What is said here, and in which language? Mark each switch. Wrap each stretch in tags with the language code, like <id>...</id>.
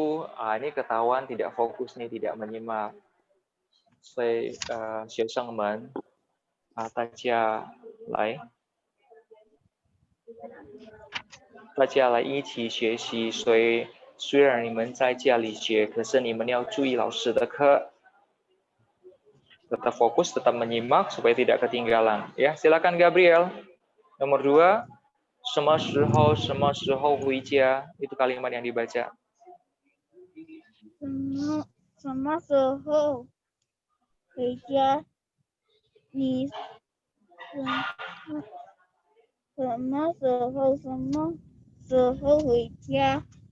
<id>Ini ketahuan tidak fokus nih, tidak menyimak.</id> <zh>所以学生们大家来一起学习，所以虽然你们在家里学，可是你们要注意老师的课，</zh> <id>tetap fokus, tetap menyimak supaya tidak ketinggalan. Ya, silakan Gabriel.</id> <zh>Nomor 2, 什么时候回家?</zh> <id>Itu kalimat yang dibaca.</id> <zh>什么时候回家？你什么时候回家？</zh>